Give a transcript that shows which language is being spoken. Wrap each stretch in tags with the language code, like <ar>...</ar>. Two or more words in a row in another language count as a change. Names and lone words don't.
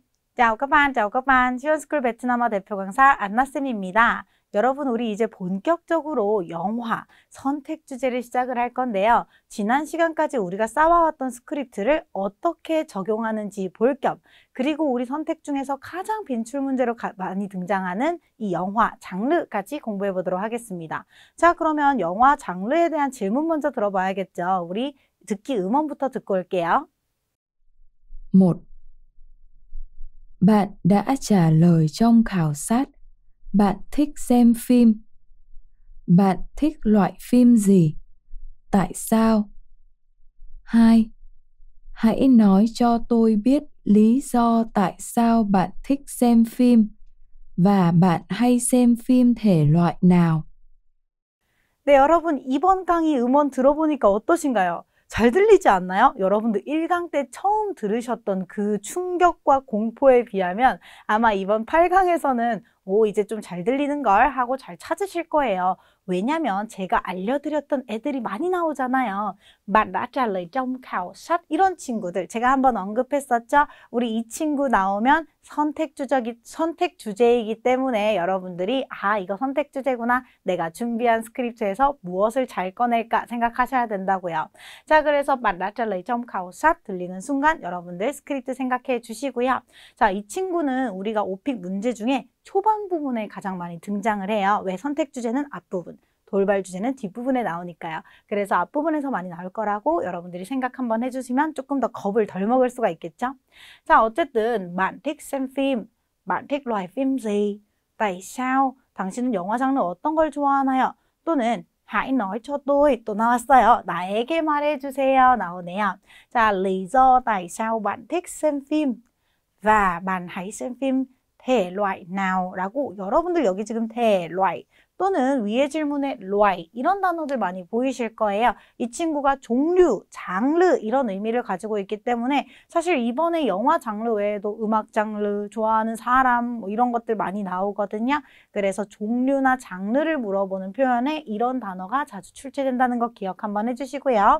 <vi>chào các bạn.</vi> <ko>지원스쿨 베트남어 대표 강사 안나쌤입니다. 여러분, 우리 이제 본격적으로 영화 선택 주제를 시작을 할 건데요. 지난 시간까지 우리가 쌓아왔던 스크립트를 어떻게 적용하는지 볼 겸, 그리고 우리 선택 중에서 가장 빈출 문제로 많이 등장하는 이 영화 장르까지 공부해 보도록 하겠습니다. 자, 그러면 영화 장르에 대한 질문 먼저 들어봐야겠죠. 우리 듣기 음원부터 듣고 올게요. 1.</ko> <vi>Bạn đã trả lời trong khảo sát. Bạn thích xem phim. Bạn thích loại phim gì? Tại sao? 2. Hãy nói cho tôi biết lý do tại sao bạn thích xem phim và bạn hay xem phim thể loại nào.</vi> <ko>네, 여러분, 이번 강의 음원 들어보니까 어떠신가요? 잘 들리지 않나요? 여러분들 1강 때 처음 들으셨던 그 충격과 공포에 비하면 아마 이번 8강에서는 이제 좀 잘 들리는 걸 하고 잘 찾으실 거예요. 왜냐면 제가 알려드렸던 애들이 많이 나오잖아요.</ko> <vi>Bạn đã trả lời trong khảo sát</vi> <ko>이런 친구들 제가 한번 언급했었죠. 우리 이 친구 나오면 선택 주제이기 때문에 여러분들이 이거 선택 주제구나. 내가 준비한 스크립트에서 무엇을 잘 꺼낼까 생각하셔야 된다고요. 자, 그래서</ko> <vi>Bạn đã trả lời trong khảo sát</vi> <ko>들리는 순간 여러분들 스크립트 생각해 주시고요. 자, 이 친구는 우리가 오픽 문제 중에 초반 부분에 가장 많이 등장을 해요. 왜? 선택 주제는 앞부분, 돌발 주제는 뒷부분에 나오니까요. 그래서 앞부분에서 많이 나올 거라고 여러분들이 생각 한번 해주시면 조금 더 겁을 덜 먹을 수가 있겠죠? 자, 어쨌든</ko> <vi>Bạn thích xem phim, bạn thích loại phim gì? tại sao?</vi> <ko>당신은 영화 장르 어떤 걸 좋아하나요?</ko> <vi>또는 Hãy nói cho tôi</vi> <ko>또 나왔어요. 나에게 말해주세요 나오네요. 자,</ko> <vi>lý do tại sao bạn thích xem phim và bạn hãy xem phim thể loại nào</vi> <ko>라고 여러분들 여기 지금</ko> <vi>thể loại</vi> <ko>또는 위의 질문에</ko> <vi>loại</vi> <ko>이런 단어들 많이 보이실 거예요. 이 친구가 종류, 장르 이런 의미를 가지고 있기 때문에 사실 이번에 영화 장르 외에도 음악 장르, 좋아하는 사람 뭐 이런 것들 많이 나오거든요. 그래서 종류나 장르를 물어보는 표현에 이런 단어가 자주 출제된다는 거 기억 한번 해주시고요.</ko>